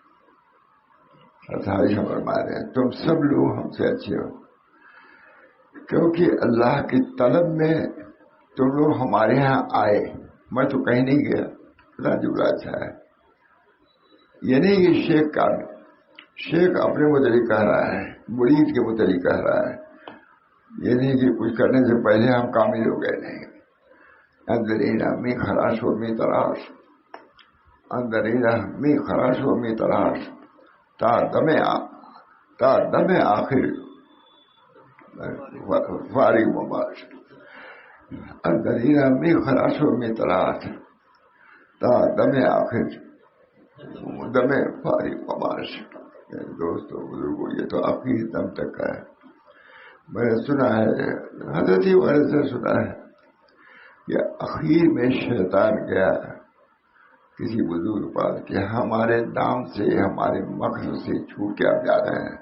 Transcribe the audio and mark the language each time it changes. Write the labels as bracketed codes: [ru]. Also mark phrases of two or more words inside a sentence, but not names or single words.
[ur] حضرت صاحب فرما رہے ہیں تم سب لوگ ہم سے اچھے ہو کیونکہ اللہ کی طلب میں تم لوگ ہمارے ہاں آئے. میں تو کہیں نہیں گیا. اللہ جبرا اچھا ہے. یہ نہیں کہ شیخ اپنے متعلق کہہ رہا ہے، مرید کے متعلق کہہ رہا ہے. یہ نہیں کہ کچھ کرنے سے پہلے ہم کامل ہو گئے. نہیں، [fa] اندرینا می خراش و می تراش، اندرینا می خراش و می تراش تا دم آخر فارغ مباش. اندرینا می خراش و می تراش تا دم آخر دم فارغ مباش. [ur] دوستو بزرگوں، یہ تو آخری دم تک کا ہے. میں نے سنا ہے، حضرت ہی والد سے سنا ہے کہ اخیر میں شیطان گیا کسی بزرگ پاس کہ ہمارے نام سے ہمارے مقصد سے چھوٹ کے آپ جا رہے ہیں.